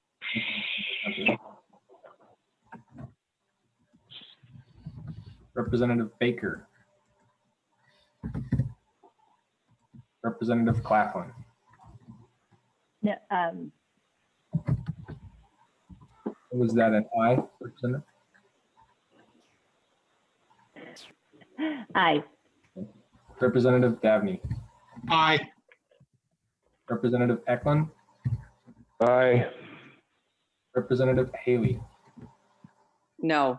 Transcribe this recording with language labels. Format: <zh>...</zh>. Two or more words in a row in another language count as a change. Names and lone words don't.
<en>Representative Baker. Representative Claflin. No, Was that an aye, Representative? aye. Representative Dabney. Aye. Representative Eklund. Aye. Representative Haley. No.</en>